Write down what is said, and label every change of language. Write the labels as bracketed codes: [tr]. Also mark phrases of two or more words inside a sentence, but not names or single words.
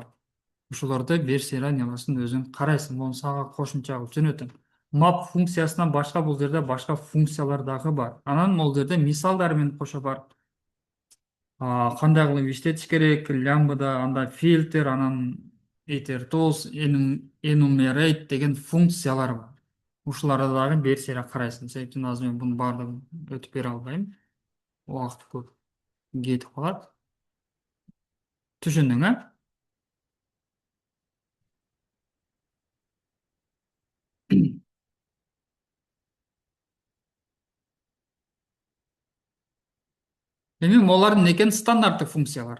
[ky] Ушуларды берсе аласың өзүң карайсың. Муну сага кошумча кылып жөнөтөм. Map функциясынан башка бул жерде башка функциялар дагы бар. Анан бул жерде мисалдар менен кошо бар. Кандай кылып иштетиш керек, лямбда, анда фильтр, анан [en] iter tools, [ky] enumerate деген функциялар бар. Ушуларды дагы берсе карайсың. Себептен азыр мен мунун баардыгын өтүп бере албайм. Убакыт көп кетип калат. Түшүндүң, Эми булардын экен стандарттык функциялар.